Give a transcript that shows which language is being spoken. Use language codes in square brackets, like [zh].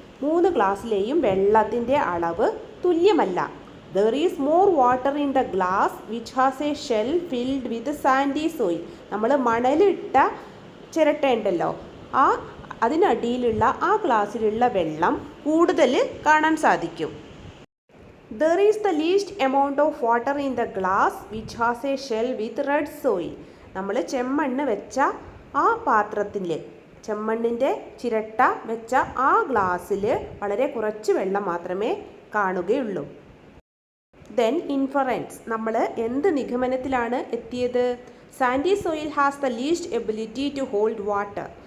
[ml] 3 ഗ്ലാസ്സിലെയും വെള്ളത്തിൻ്റെ അളവ് തുല്യമല്ല. [en] There is more water in the glass which has a shell filled with sandy soil. [ml] നമ്മൾ മണലിട്ട ചിരട്ട ഉണ്ടല്ലോ, അതിനടിയിലുള്ള ആ ഗ്ലാസ്സിലുള്ള വെള്ളം കൂടുതൽ കാണാൻ സാധിക്കും. [en] There is the least amount of water in the glass which has a shell with red soil. [ml] നമ്മൾ ചെമ്മണ്ണ് വെച്ച ആ പാത്രത്തിൽ, ചെമ്മണ്ണിൻ്റെ ചിരട്ട വെച്ച ആ ഗ്ലാസ്സിൽ വളരെ കുറച്ച് വെള്ളം മാത്രമേ കാണുകയുള്ളൂ. [en] Then inference. [ml] നമ്മൾ എന്ത് നിഗമനത്തിലാണ് എത്തിയത്? [en] Sandy soil has the least ability to hold water.